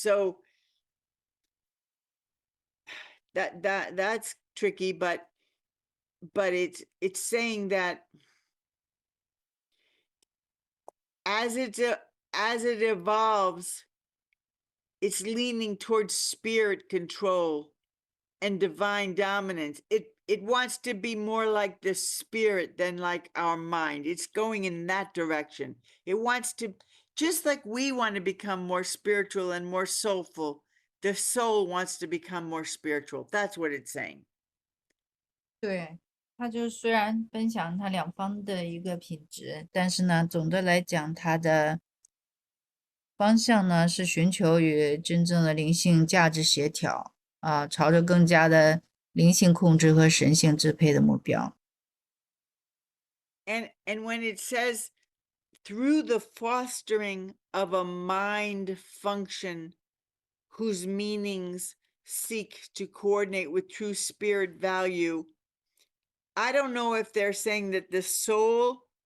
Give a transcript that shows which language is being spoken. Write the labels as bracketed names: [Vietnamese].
[English] So that's tricky, but it's saying that as it evolves, it's leaning towards spirit control and divine dominance. It wants to be more like the spirit than like our mind. It's going in that direction. It wants to, just like we want to become more spiritual and more soulful, the soul wants to become more spiritual. That's what it's saying. [Chinese] 对，它就虽然分享它两方的一个品质，但是呢，总的来讲，它的方向呢是寻求与真正的灵性价值协调啊，朝着更加的灵性控制和神性支配的目标。 [English] And when it says through the fostering of a mind function whose meanings seek to coordinate with true spirit value, I don't know if they're saying that the soul